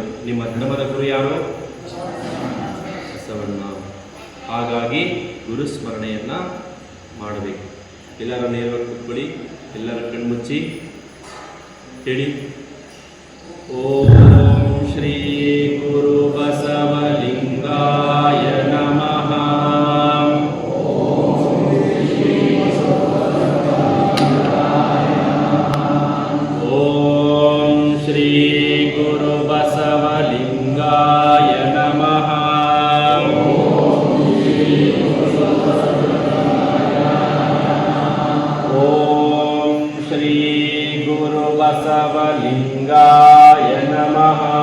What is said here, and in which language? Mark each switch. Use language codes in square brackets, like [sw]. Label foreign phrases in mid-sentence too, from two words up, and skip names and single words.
[kn] ನಿಮ್ಮ ಧರ್ಮದ ಗುರು ಯಾರು? ಬಸವಣ್ಣ. ಹಾಗಾಗಿ ಗುರು ಸ್ಮರಣೆಯನ್ನು ಮಾಡಬೇಕು. ಎಲ್ಲರ ನೇರವಾಗಿ ಕೂತ್ಕೊಳ್ಳಿ. ಎಲ್ಲರ ಕಣ್ಮುಚ್ಚಿ ಹೇಳಿ. [sa] ಓಂ ಶ್ರೀ ಗುರು ಬಸವಲಿಂಗಾಯ ನಮಃ. ಓಂ ಶ್ರೀ ಗುರು ಬಸವಲಿಂಗಾಯ ನಮಃ. ಓಂ ಶ್ರೀ ಗುರು ಬಸವಲಿಂಗಾಯ ನಮಃ.